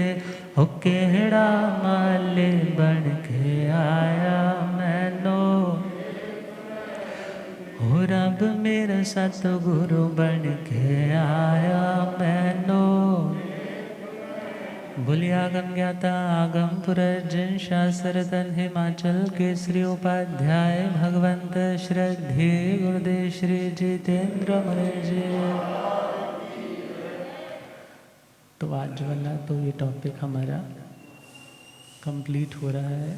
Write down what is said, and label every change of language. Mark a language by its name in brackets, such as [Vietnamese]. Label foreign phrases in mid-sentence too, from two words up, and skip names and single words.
[Punjabi] ਹੋ ਕਿਹੜਾ ਮਾਲੀ ਬਣ ਕੇ ਆਇਆ ਮੈਨੂੰ। ਹੋ ਰੱਬ ਮੇਰਾ ਸਤਿਗੁਰੂ ਬਣ ਕੇ ਆਇਆ ਮੈਨੂੰ। [Hindi] बोलिए आगम ज्ञाता आगम पुरर्जन शास्त्र धन हिमाचल केसरी उपाध्याय भगवंत श्रद्धे गुरुदेव श्री जितेंद्र मुनि जी। तो आज वाला तो ये टॉपिक हमारा कंप्लीट हो रहा है।